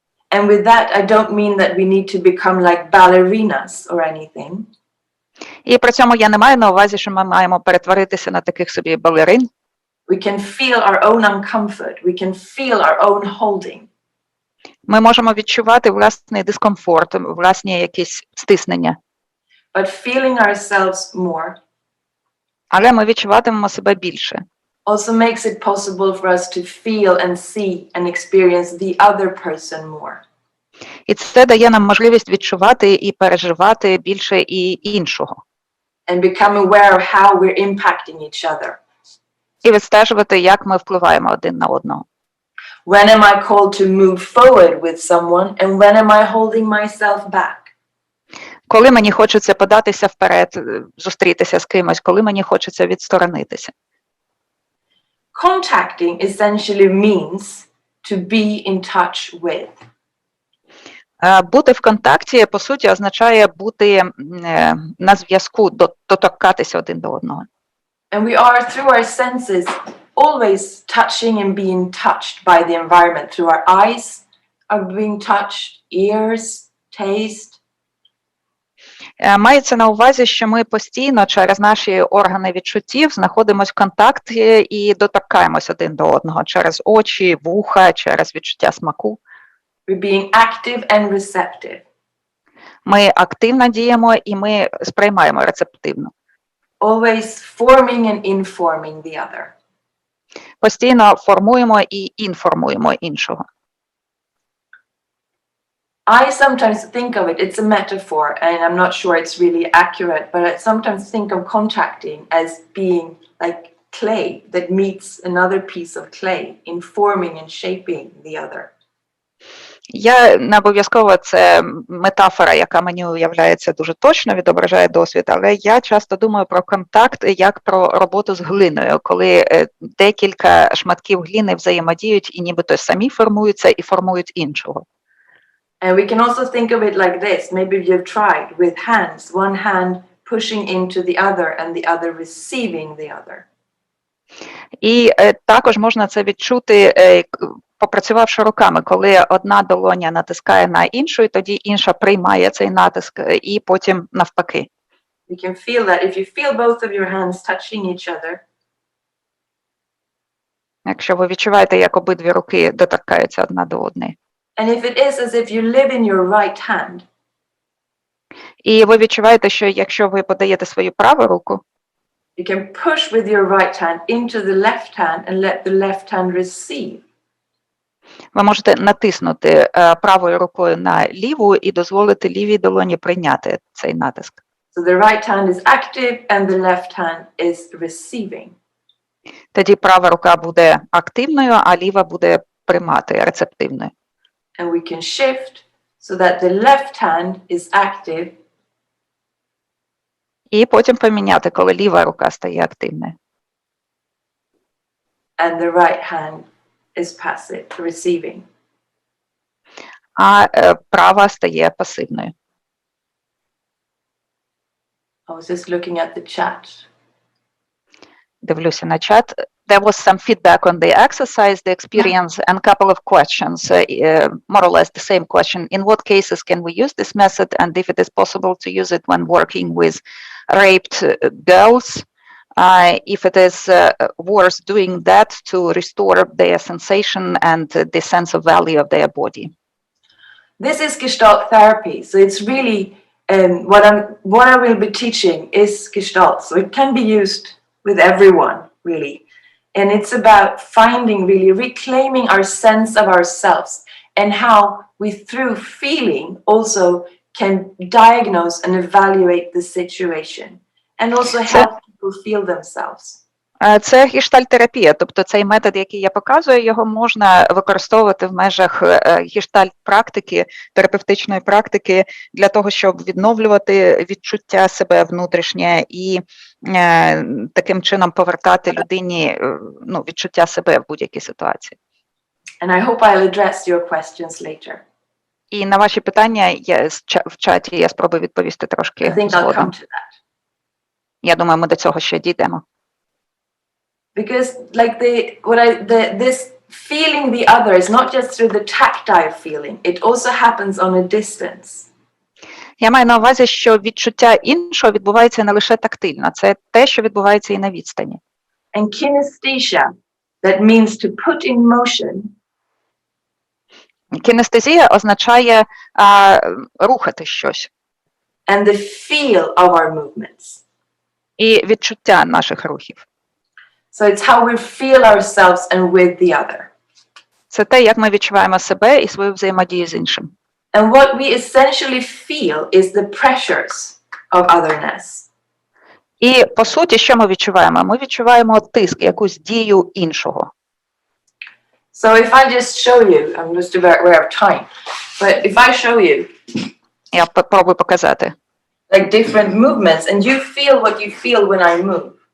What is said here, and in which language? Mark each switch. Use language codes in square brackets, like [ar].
[en] And with that, I don't mean that we need to become like ballerinas or anything. [uk] І при цьому я не маю на увазі, що ми маємо перетворитися на таких собі балерин. [en] We can feel our own uncomfort. We can feel our own holding. [uk] Ми можемо відчувати власний дискомфорт, власні якісь стиснення. [en] But feeling ourselves more [uk] Але ми відчуватимемо себе більше. [en] also makes it possible for us to feel and see and experience the other person more. [uk] І це дає нам можливість відчувати і переживати більше і іншого. [en] And become aware of how we're impacting each other. [uk] І відстежувати, як ми впливаємо один на одного. [en] When am I called to move forward with someone, and when am I holding myself back? [uk] Коли мені хочеться податися вперед, зустрітися з кимось, коли мені хочеться відсторонитися. [en] Contacting essentially means to be in touch with. [uk] Бути в контакті, по суті, означає бути на зв'язку, доторкатися один до одного. [en] And we are, through our senses, always touching and being touched by the environment. Through our eyes are being touched, ears, taste. [uk] Мається на увазі, що ми постійно через наші органи відчуттів знаходимося в контакті і доторкаємось один до одного через очі, вуха, через відчуття смаку. [en] We're being active and receptive. [uk] Ми активно діємо і ми сприймаємо рецептивно. [en] Always forming and informing the other. [uk] Постійно формуємо і інформуємо іншого. [en] I sometimes think of it, it's a metaphor, and I'm not sure it's really accurate, but I sometimes think of contacting as being like clay that meets another piece of clay, informing and shaping the other. [uk] Я не обов'язково, це метафора, яка мені уявляється дуже точно, відображає досвід, але я часто думаю про контакт як про роботу з глиною, коли декілька шматків глини взаємодіють і нібито самі формуються і формують іншого. [en] And we can also think of it like this. Maybe you've tried with hands, one hand pushing into the other and the other receiving the other. [uk] І також можна це відчути, попрацювавши руками, коли одна долоня натискає на іншу, і тоді інша приймає цей натиск, і потім навпаки. [en] You can feel that if you feel both of your hands touching each other. [uk] Якщо ви відчуваєте, як обидві руки доторкаються одна до одної. [en] And if it is as if you live in your right hand. [uk] І ви відчуваєте, що якщо ви подаєте свою праву руку, [en] You can push with your right hand into the left hand and let the left hand receive. [uk] ви можете натиснути правою рукою на ліву і дозволити лівій долоні прийняти цей натиск. [en] So the right hand is active and the left hand is receiving. [uk] Тоді права рука буде активною, а ліва буде приймати, рецептивною. [en] And we can shift so that the left hand is active. [uk] І потім поміняти, коли ліва рука стає активною. [en] And the right hand is passive, receiving. [uk] А права стає пасивною. [en] I was just looking at the chat. [uk] Дивлюся на чат. [en] There was some feedback on the exercise, the experience, and a couple of questions, more or less the same question. In what cases can we use this method, and if it is possible to use it when working with raped girls, if it is worth doing that to restore their sensation and the sense of value of their body? This is Gestalt-terapii, so it's really what I will be teaching is Gestalt, so it can be used with everyone, really. And it's about finding, really reclaiming our sense of ourselves and how we, through feeling, also can diagnose and evaluate the situation and also help people feel themselves. [uk] Це гештальт-терапія, тобто цей метод, який я показую, його можна використовувати в межах гештальт-практики, терапевтичної практики для того, щоб відновлювати відчуття себе внутрішнє і таким чином повертати людині відчуття себе в будь-якій ситуації. [en] And I hope I'll address your questions later. [uk] І на ваші питання в чаті я спробую відповісти трошки [en] I think I'll [uk] згодом. [en] come to that. [uk] Я думаю, ми до цього ще дійдемо. [en] Because like this feeling the other is not just through the tactile feeling, it also happens on a distance. [uk] Я маю на увазі, що відчуття іншого відбувається не лише тактильно, це те, що відбувається і на відстані. [en] And kinesthesia, that means to put in motion. [uk] Кінестезія означає рухати щось. [en] And the feel of our movements. [uk] І відчуття наших рухів. [en] So it's how we feel ourselves and with the other. [uk] Це те, як ми відчуваємо себе і свою взаємодію з іншим. [en] And what we essentially feel is the pressures of otherness. [uk] І, по суті, що ми відчуваємо? Ми відчуваємо тиск, якусь дію іншого. [en] So if I just show you, I'm just aware of time, but if I show you [uk] Я попробую показати. [en] like different movements and you feel what you feel when I move.